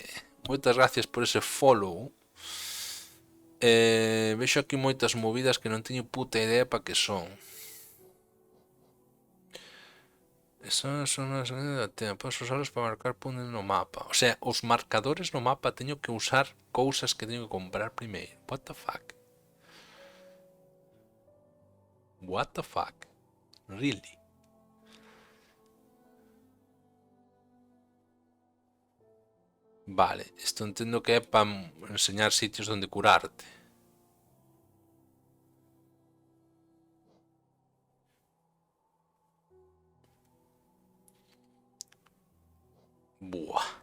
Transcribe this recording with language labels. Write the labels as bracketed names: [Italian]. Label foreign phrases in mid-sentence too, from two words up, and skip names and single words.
[Galician] Moitas gracias por ese follow. Vexo aquí moitas movidas que non teño puta idea para que son. Esas son as da tenda. Podes usarlos para marcar puntos no mapa. O sea, os marcadores no mapa teño que usar cousas que teño que comprar primeiro. [English] What the fuck? What the fuck? Really? [Galician] Vale, isto entendo que é para enseñar sitios onde curarte. Buah.